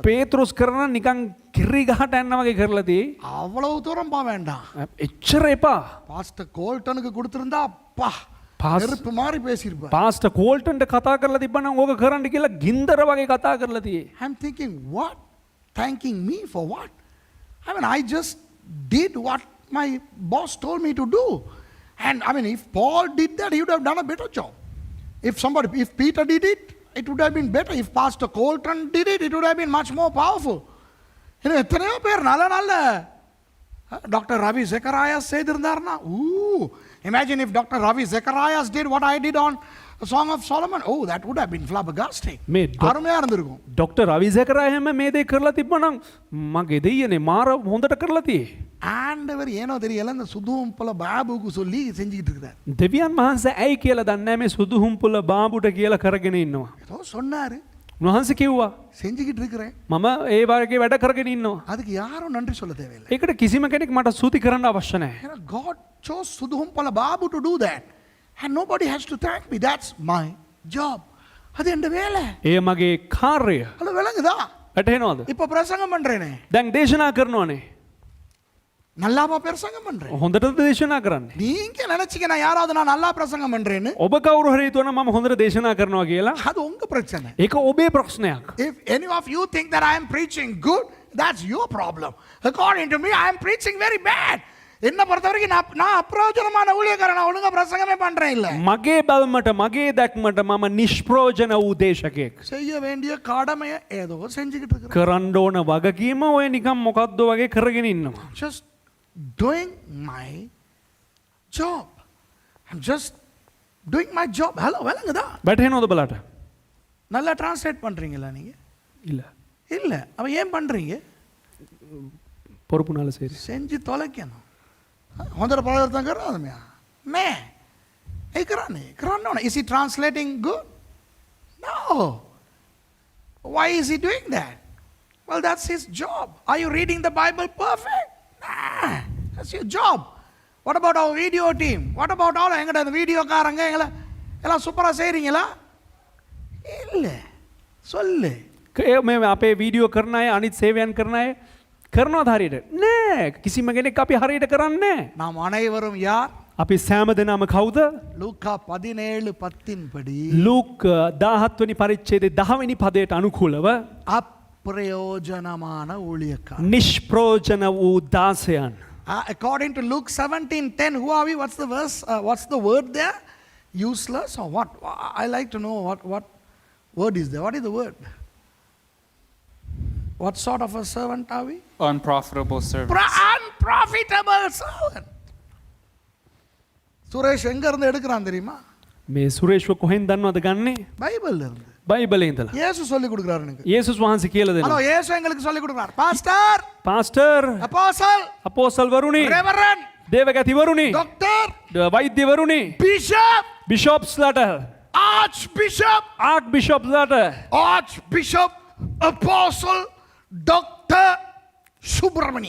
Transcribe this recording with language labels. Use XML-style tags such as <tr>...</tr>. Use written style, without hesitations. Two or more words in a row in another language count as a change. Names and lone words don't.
<si>පේතරුස් කරන නිකන් කිරි ගහට යන්න වගේ කරලා තියේ.</si> <ta>அவ்வளவு தூரம் போக வேண்டாம்.</ta> <si>එච්චර එපා.</si> <ta>பாஸ்டர் கோல்டனுக்கு கொடுத்திருந்தா அப்பா பாஸ்- நெருப்பு மாதிரி பேசியிருப்பார்.</ta> <si>පාස්ටර් කෝල්ටන්ට කතා කරලා තිබ්බනම් ඕක කරන්න කියලා ගින්දර වගේ කතා කරලා තියේ.</si> <en>I'm thinking, what? Thanking me for what? I mean, I just did what my boss told me to do. And I mean, if Paul did that, he would have done a better job. If Peter did it, it would have been better. If Pastor Colton did it, it would have been much more powerful. You know,</en> <ta>எத்தனையோ பேர் நல்ல டாக்டர் ரவி ஜெகராயாஸ் செய்திருந்தார்னா,</ta> <en>imagine if Dr. Ravi Zacharias did what I did on the Song of Solomon. Oh, that would have been flabbergasting.</en> <ta>அருமையா இருந்திருக்கும்.</ta> <si>ඩොක්ටර් රවි සෙකරා හැම මේ දේ කරලා තිබ්බනම් මගේ දෙයියනේ මාර හොඳට කරලා තියේ.</si> <ta>ஆண்டவர் ஏனோ தெரியல இந்த சுதுவும் போல பாபுக்கு சொல்லி செஞ்சுக்கிட்டு இருக்கிறார்.</ta> <si>දෙවියන් වහන්සේ ඇයි කියලා දන්නේ නැහැ මේ සුදුහුම්පුල බාඹුට කියලා කරගෙන ඉන්නවා.</si> <ta>ஏதோ சொன்னாரு,</ta> <si>උන්වහන්සේ කිව්වා</si> <ta>செஞ்சுக்கிட்டு இருக்கிறேன்.</ta> <si>මම ඒ වගේ වැඩ කරගෙන ඉන්නවා.</si> <ta>அதுக்கு யாரும் நன்றி சொல்ல தேவையில்லை.</ta> <si>ඒකට කිසිම කෙනෙක් මට ස්තුති කරන්න අවශ්‍ය නැහැ.</si> <en>You know, God chose சுதுவும் போல பாபு to do that. And nobody has to thank me. That's my job.</en> <ta>அது என் வேலை.</ta> <si>ඒ මගේ කාර්යය.</si> <ta>ஹலோ விளங்குதா?</ta> <si>වැටහෙනවද?</si> <ta>இப்ப பிரசங்கம் பண்றேனே.</ta> <si>දැන් දේශනා කරනවානේ.</si> <ta>நல்லாவா பிரசங்கம் பண்றேன்?</ta> <si>හොඳට දේශනා කරන්නේ.</si> <ta>நீங்க நினைச்சீங்க நான் யாராவது நான் நல்லா பிரசங்கம் பண்றேன்னு?</ta> <si>ඔබ කවුරු හරි හිතුවනම් මම හොඳට දේශනා කරනවා කියලා.</si> <ta>அது உங்க பிரச்சனை.</ta> <si>ඒක ඔබේ ප්‍රශ්නයක්.</si> <en>If any of you think that I am preaching good, that's your problem. According to me, I am preaching very bad.</en> <ta>என்ன பொறுத்த வரைக்கும் நான் அப்பிரயோஜனமான ஊழியக்காரன், நான் ஒழுங்கா பிரசங்கமே பண்றேன் இல்ல.</ta> <si>මගේ බල්මට මගේ දැක්මට මම නිෂ්ප්‍රෝජන වූ දේශකයෙක්.</si> <ta>செய்ய வேண்டிய கடமையை ஏதோ செஞ்சுக்கிட்டு இருக்கிறேன்.</ta> <si>කරන්න ඕන වගකීම ඔය නිකන් මොකද්ද වගේ කරගෙන ඉන්නවා.</si> <en>Just doing my job. I'm just doing my job.</en> <ta>ஹலோ விளங்குதா?</ta> <si>වැටහෙනවද බලට?</si> <ta>நல்லா டிரான்ஸ்லேட் பண்றீங்களா நீங்க? இல்ல. இல்ல. அப்ப ஏன் பண்றீங்க? පොරපු නාල සේරි. செஞ்சு தொலைக்கணும்.</ta> <si>හොඳට ප්‍රවර්තන කරනවද මෙයා? නෑ. ඒ කරන්නේ. කරන්න ඕන.</si> <en>Is he translating good? No. Why is he doing that? Well, that's his job. Are you reading the Bible perfect? Nah. That's your job. What about our video team? What about all</en> <ta>எங்கட அந்த வீடியோக்காரங்க எல்லாம் சூப்பரா செய்றீங்களா? இல்ல. சொல்லு.</ta> <si>මේ අපේ වීඩියෝ කරන අය අනිත් සේවයන් කරන අය කරනවද හරියට? නෑ. කිසිම කෙනෙක් අපි හරියට කරන්නේ නෑ.</si> <ta>நாம் அனைவரும் யார்?</ta> <si>අපි සෑම දෙනාම කවුද?</si> <ta>லூக்கா 17:10 படி</ta> <si>ලූක් 17 වෙනි පරිච්ඡේදයේ 10 වෙනි පදයට අනුකූලව</si> <ta>அப்பிரயோஜனமான ஊழியக்காரர்.</ta> <si>නිෂ්ප්‍රෝජන වූ දාසයන්.</si> <en>According to Luke 17:10, who are we? What's the verse? What's the word there? Useless or what? I like to know what word is there. What is the word? What sort of a servant are we? Unprofitable servants. Unprofitable servant.</en> <ta>சுரேஷ் எங்க இருந்து எடுக்கிறான் தெரியுமா?</ta> <si>මේ සුරේෂ්ව කොහෙන් දන්නවද ගන්නෙ?</si> <ta>பைபிள்ல இருந்து.</ta> <si>බයිබලේ ඉඳලා.</si> <ta>இயேசு சொல்லி கொடுக்கிறாரு எனக்கு.</ta> <si>යේසුස් වහන්සේ කියලා</si> <ta>ஹலோ,</ta> <si>දෙනවා.</si> <ta>இயேசு எங்களுக்கு சொல்லி கொடுக்கிறார். பாஸ்டர்,</ta> <si>පාස්ටර්,</si> <ta>அப்போஸ்தல்,</ta> <si>අපෝස්තල් වරුනි,</si> <ta>ரெவரண்ட்,</ta> <si>දේවගතිවරුනි,</si> <ta>டாக்டர்,</ta> <si>වෛද්‍යවරුනි,</si> <ta>பிஷப்,</ta> <si>බිෂොප්ස්ලාට,</si> <ta>ஆர்ச் பிஷப்,</ta> <si>ආර්ක් බිෂොප්ස්ලාට,</si> <ta>ஆர்ச் பிஷப், அப்போஸ்தல், டாக்டர் சுப்பிரமணி.</ta>